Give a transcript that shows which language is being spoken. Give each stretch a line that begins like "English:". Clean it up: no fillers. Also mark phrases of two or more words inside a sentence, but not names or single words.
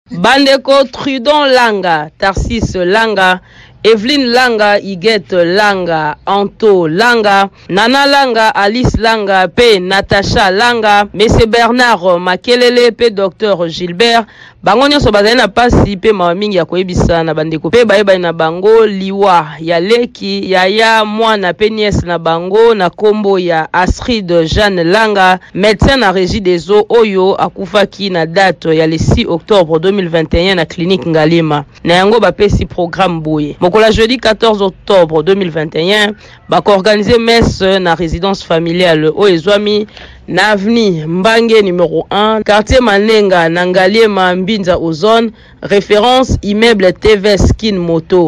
Lingala: Bandeko Trudon Langa, Tarsis Langa, Evelyne Langa, Iguette Langa, Anto Langa, Nana Langa, Alice Langa, P. Natacha Langa, Monsieur Bernard Makelele, P. Dr. Gilbert, bango nyonso bazali na pasi pe mawa mingi ya koyebisa na bandeko pe bayeba na bango liwa ya leki ya mwana pe nièce na bango na kombo ya Astrid Jeanne Langa, médecin na
French: régie des eaux
Lingala: oyo akufaki na date ya
French: le 6 octobre 2021
Lingala: na clinique Ngalima na yango bapesi programme boye mokola
French: jeudi 14 octobre 2021
Lingala: bako organiser messe na
French: résidence familiale
Lingala: o ezwami na avenue Mbange numéro 1, quartier Manenga, Nangaliema, Mbinza Ozone,
French: référence immeuble
Lingala: TV Skin Moto.